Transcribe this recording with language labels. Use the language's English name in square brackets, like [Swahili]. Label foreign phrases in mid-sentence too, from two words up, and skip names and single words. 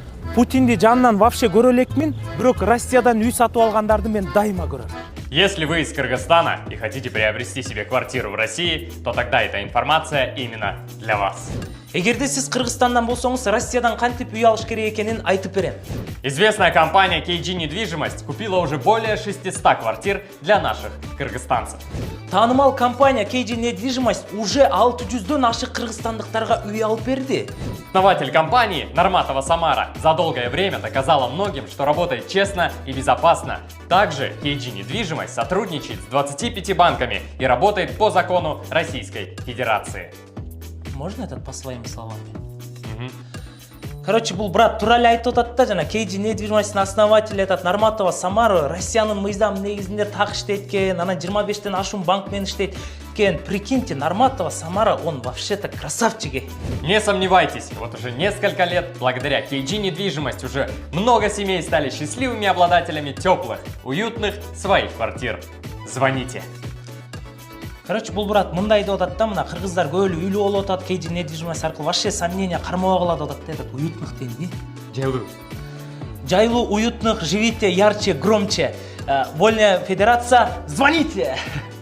[Kyrgyz] Путинди жанынан вообще көрө элекмин, бирок Россиядан үй сатып алгандарды мен дайыма көрөм. [Russian] Если вы из Кыргызстана и хотите приобрести себе квартиру в России, то тогда эта информация именно для вас. [Kyrgyz] Эгерде сиз Кыргызстандан болсоңуз, Россиядан кантип үй алыш керек экенин айтып берем. [Russian] Известная компания KG Недвижимость купила уже более 600 квартир для наших кыргызстанцев. [Kyrgyz] Таанымал компания KG Недвижимость уже 600дөн ашык кыргызстандыктарга үй алып берди. [Russian] Основатель компании Нарматова Самара за долгое время доказала многим, что работает честно и безопасно. Также KG Недвижимость сотрудничает с 25 банками и работает по закону Российской Федерации. Можно этот по своим словам? Короче, [Kyrgyz] бул брат туура эле айтып атат да, жана KG Недвижимостьтун [Russian] основатели этот [Kyrgyz] Нарматова Самара Россиянын мыйзам негизинде так иштейт экен, анан 25тен ашуун банк менен иштейт экен. [Russian] Прикиньте, Нарматова Самара, он вообще-то красавчик. Не сомневайтесь, вот уже несколько лет благодаря KG Недвижимость уже много семей стали счастливыми обладателями теплых, уютных своих квартир. Звоните. Короче, [Kyrgyz] бул брат мындай деп атат да, мына кыргыздар көбөлү үйлүү болуп атат, KG Недвижимость аркылуу [Russian] вообще сомнения [Kyrgyz] кармабай калат деп атат да, [Russian] этот уютных [Kyrgyz] дейби. Жайлуу, [Russian] уютных, живите ярче, громче. Вольная Федерация, звоните!